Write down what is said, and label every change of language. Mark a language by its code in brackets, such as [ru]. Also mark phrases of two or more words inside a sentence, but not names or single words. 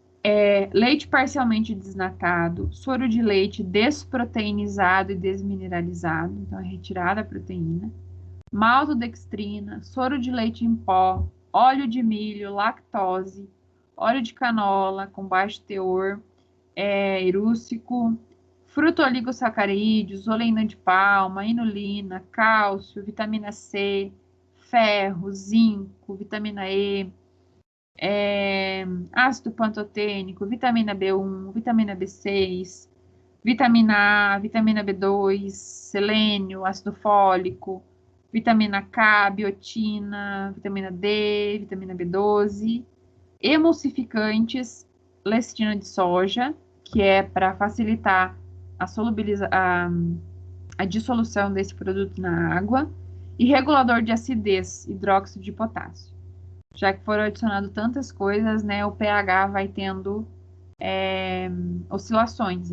[pt] Leite parcialmente desnatado, soro de leite desproteinizado e desmineralizado, então é retirada a proteína, maltodextrina, soro de leite em pó, óleo de milho, lactose, óleo de canola com baixo teor erúcico, fruto-oligosacarídeos, oleína de palma, inulina, cálcio, vitamina C, ferro, zinco, vitamina E, ácido pantotênico, vitamina B1, vitamina B6, vitamina A, vitamina B2, selênio, ácido fólico, vitamina K, biotina, vitamina D, vitamina B12, emulsificantes, lecitina de soja, que é para facilitar a dissolução desse produto na água, e regulador de acidez, hidróxido de potássio. Já que foram adicionadas tantas coisas, né, o pH vai tendo oscilações.